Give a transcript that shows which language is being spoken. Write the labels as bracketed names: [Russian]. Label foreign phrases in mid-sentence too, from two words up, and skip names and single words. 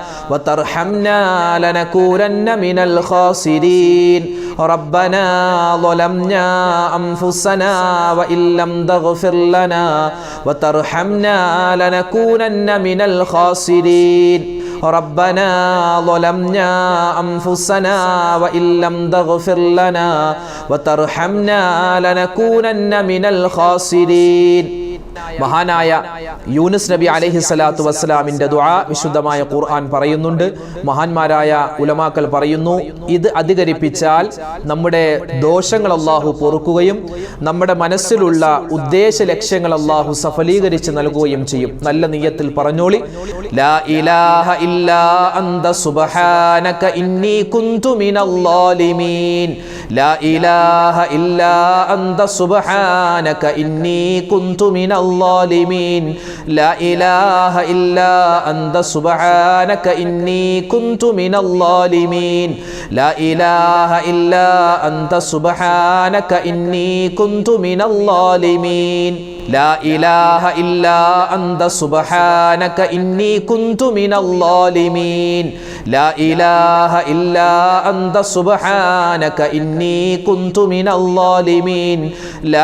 [Arabic] وترحمنا لنكونن من الخاسرين ربنا ظلمنا أنفسنا وإن لم تغفر لنا وترحمنا لنكونن من الخاسرين ربنا ظلمنا أنفسنا وإن لم تغفر لنا وترحمنا لنكونن من الخاسرين [Malayalam] മഹാനായ യൂനുസ് നബി അലൈഹി സ്വലാത്തു വസ്സലാമിന്റെ ദുആ വിശുദ്ധമായ ഖുർആൻ പറയുന്നുണ്ട്. മഹാന്മാരായ ഉലമാക്കൾ പറയുന്നു, ഇത് അധികരിപ്പിച്ചാൽ നമ്മുടെ ദോഷങ്ങൾ അല്ലാഹു പൊറുക്കുകയും നമ്മുടെ മനസ്സിലുള്ള ഉദ്ദേശ ലക്ഷ്യങ്ങൾ അല്ലാഹു സഫലീകരിച്ച് നൽകുകയും ചെയ്യും. നല്ല നിയ്യത്തിൽ പറഞ്ഞോളി, [Arabic] لا إله إلا أنت سبحانك إني كنت من الظالمين. لا إله إلا أنت سبحانك إني كنت من الظالمين لا إله إلا أنت سبحانك إني كنت من الظالمين لا إله إلا أنت سبحانك إني كنت من الظالمين لا إله إلا أنت سبحانك إني كنت من الظالمين لا إله إلا أنت سبحانك إني كنت من الظالمين لا